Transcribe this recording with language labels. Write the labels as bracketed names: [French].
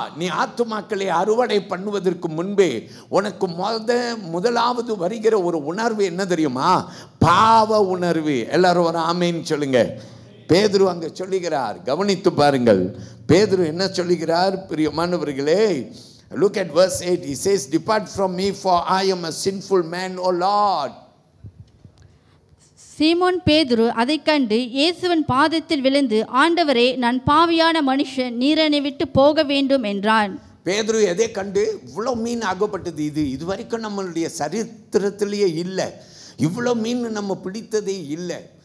[Tamil] நீ ஆத்துமாக்களை அறுவடை பண்ணுவதற்கு முன்பே உனக்கு முதலாவது வருகிற ஒரு உணர்வு என்ன தெரியுமா? பாவ உணர்வு. எல்லாரும் ஒரு ஆமேன்னு சொல்லுங்க. பேதுரு அங்கே சொல்லுகிறார், கவனித்து பாருங்கள். பேதுரு என்ன சொல்லுகிறார் பிரியமானவர்களே? [English] Look at verse 8. He says, "Depart from me, for I am a sinful man, O Lord." [Tamil] சீமோன் பேதுரு அதை கண்டு இயேசுவின் பாதத்தில் விழுந்து, ஆண்டவரே, நான் பாவியான மனுஷன், நீர் என்னை விட்டு போக வேண்டும் என்றான். பேதுரு எதை கண்டு? இவ்வளோ மீன் அகப்பட்டது. இது வரைக்கும் நம்மளுடைய சரித்திரத்திலேயே இல்லை. இவ்வளோ மீன் நம்ம பிடித்ததே இல்லை.